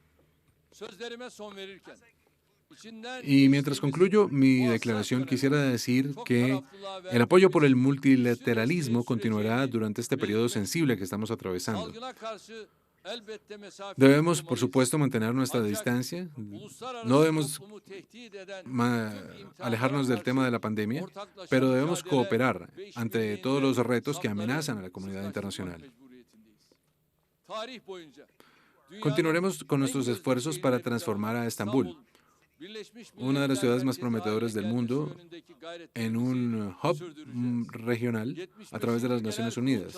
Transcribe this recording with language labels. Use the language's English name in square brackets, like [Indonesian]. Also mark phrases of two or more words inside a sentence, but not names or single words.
[Spanish] Y mientras concluyo mi declaración, quisiera decir que el apoyo por el multilateralismo continuará durante este periodo sensible que estamos atravesando. [Turkish] elbette mesafemizi [Spanish] Debemos, por [Turkish] korumalıyız. [Spanish] supuesto, mantener nuestra [Turkish] Ancak [Spanish] distancia. [Turkish] uluslararası [Spanish] No debemos [Turkish] toplumu tehdit eden [Spanish] alejarnos del tema de la pandemia, pero debemos cooperar ante todos los retos que amenazan a la comunidad internacional. Continuaremos con nuestros esfuerzos para transformar a Estambul, una de las ciudades más prometedoras del mundo, en un hub regional a través de las Naciones Unidas.